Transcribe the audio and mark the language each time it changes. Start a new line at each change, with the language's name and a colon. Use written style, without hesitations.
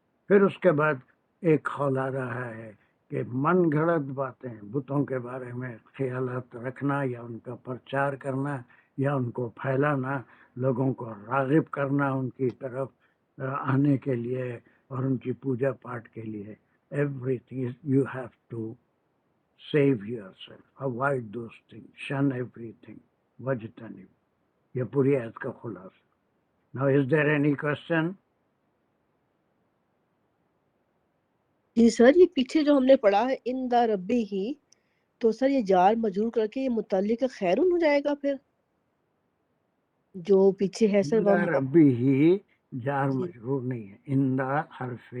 Urdu: پھر اس کے بعد ایک قول آ رہا ہے کہ من گھڑت باتیں بتوں کے بارے میں خیالات رکھنا یا ان کا پرچار کرنا یا ان کو پھیلانا، لوگوں کو راغب کرنا ان کی طرف آنے کے لیے اور ان کی پوجا پاٹ کے لیے.
English: everything you have to save yourself, avoid those things, shun everything, wajtanib.
Urdu: یہ پوری آیت کا خلاصہ.
English: Now is there any question?
Urdu: جی سر، یہ پیچھے جو ہم نے پڑھا ہے ان دا ربی ہی، تو سر یہ جار مجرور کر کے یہ متعلق خیرون ہو جائے گا پھر جو پیچھے ہے سر. اندہ ربی ہی جار جی مجرور نہیں ہے، اندہ حرف